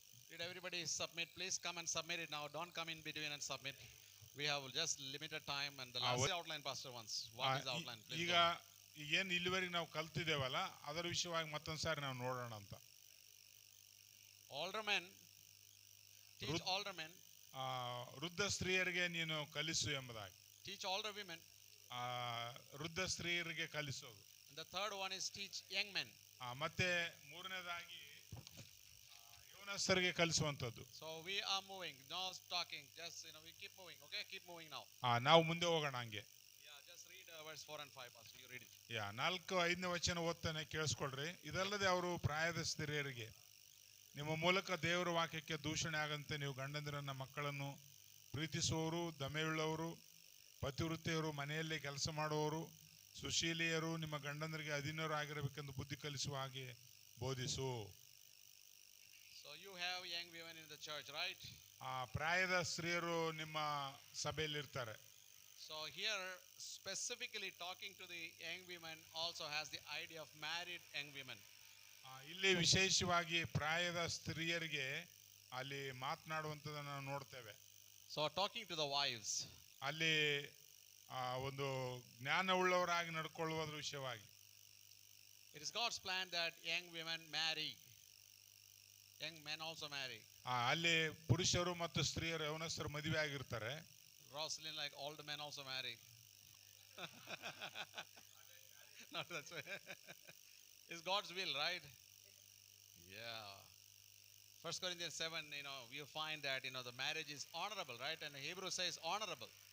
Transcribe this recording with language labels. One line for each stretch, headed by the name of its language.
English: Did everybody submit? Please come and submit it now. Don't come in between and submit. We have just limited time, and the last outline, Pastor, once. What is the outline? Please
Kannada: ಈಗ ಏನು ಇಲ್ಲಿವರೆಗೆ ನಾವು ಕಲ್ತಿದ್ದೇವಲ್ಲ ಅದರ ವಿಷಯವಾಗಿ ಮತ್ತೊಂದು ಸಾರಿ ನಾವು ನೋಡೋಣ ಅಂತ.
English: Older men, teach older men.
Kannada: ವೃದ್ಧ ಸ್ತ್ರೀಯರಿಗೆ ನೀನು ಕಲಿಸು ಎಂಬುದಾಗಿ.
English: Teach older women.
Kannada: ವೃದ್ಧ ಸ್ತ್ರೀಯರಿಗೆ ಕಲಿಸೋದು.
English: And the third one is teach young men.
Kannada: ಮತ್ತೆ ಮೂರನೇದಾಗಿ ಯೌವನಸ್ಥರಿಗೆ ಕಲಿಸುವಂಥದ್ದು.
English: So we are moving, no talking, just we keep moving. Okay, keep moving now.
Kannada: ನಾವು ಮುಂದೆ ಹೋಗೋಣ ಹಂಗೆ.
English: Yeah, just read verse 4 and 5, Pastor. You read it.
Kannada: 4-5ನೇ ವಚನ ಓದ್ತಾನೆ, ಕೇಳಿಸ್ಕೊಳ್ರಿ. ಇದಲ್ಲದೆ ಅವರು ಪ್ರಾಯದ ಸ್ತ್ರೀಯರಿಗೆ ನಿಮ್ಮ ಮೂಲಕ ದೇವರ ವಾಕ್ಯಕ್ಕೆ ದೂಷಣೆ ಆಗಂತೆ ನೀವು ಗಂಡಂದಿರನ್ನ ಮಕ್ಕಳನ್ನು ಪ್ರೀತಿಸುವವರು, ದಮೆಯುಳ್ಳವರು, ಪತಿವೃತ್ತೆಯರು, ಮನೆಯಲ್ಲಿ ಕೆಲಸ ಮಾಡುವವರು, ಸುಶೀಲಿಯರು ನಿಮ್ಮ ಗಂಡಂದರಿಗೆ ಅಧೀನರು ಆಗಿರಬೇಕೆಂದು ಬುದ್ಧಿ ಕಲಿಸುವ ಹಾಗೆ ಬೋಧಿಸು.
English: So you have young women in the church, right?
Kannada: ಆ ಪ್ರಾಯದ ಸ್ತ್ರೀಯರು ನಿಮ್ಮ ಸಭೆಯಲ್ಲಿ ಇರ್ತಾರೆ.
English: So here specifically talking to the young women also has the idea of married young women.
Kannada: ಇಲ್ಲಿ ವಿಶೇಷವಾಗಿ ಪ್ರಾಯದ ಸ್ತ್ರೀಯರಿಗೆ ಅಲ್ಲಿ ಮಾತನಾಡುವಂಥದ್ದನ್ನು ನಾವು ನೋಡ್ತೇವೆ.
English: So talking to the wives.
Kannada: ಅಲ್ಲಿ ಒಂದು ಜ್ಞಾನವುಳ್ಳವರಾಗಿ ನಡ್ಕೊಳ್ಳುವುದರ ವಿಷಯವಾಗಿ.
English: It is God's plan that young women marry. Young men also marry.
Kannada: ಅಲ್ಲಿ ಪುರುಷರು ಮತ್ತು ಸ್ತ್ರೀಯರು ಯೌವನಸ್ಥರು ಮದುವೆ ಆಗಿರ್ತಾರೆ.
English: Rosalind, like older men also marry. Not that way. It's God's will, right? Yeah. 1 Corinthians 7, you find that, the marriage is honorable, right? And Hebrew says honorable.